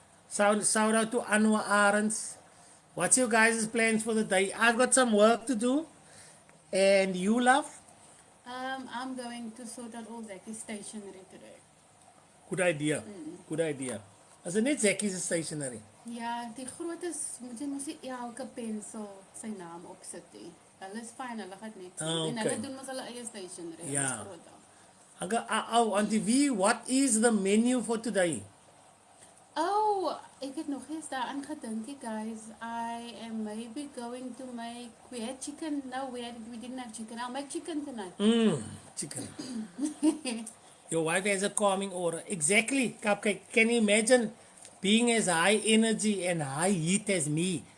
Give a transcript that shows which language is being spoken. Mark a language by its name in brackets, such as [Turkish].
[English] Shout out to Anwar Arends. What's your guys' plans for the day? I've got some work to do. And you, love? I'm going to sort out all Zaki's stationery today. Good idea. Good idea. As in net Zaki's stationery. [Afrikaans] Ja, die grootes moet jy mos nie elke pensel sy naam op sit nie. Hulle is fyn, hulle gaan net. En hulle doen mos hulle eie stationery. Ja. Groot. [English] Auntie V, what is the menu for today? [Afrikaans] Oh, ek het nog eens daaraan gedink, guys. [English] I am maybe going to make, we had chicken, no, we didn't have chicken. I'll make chicken tonight. Chicken. Your wife has a calming aura. Exactly, Cupcake. Can you imagine being as high energy and high heat as me?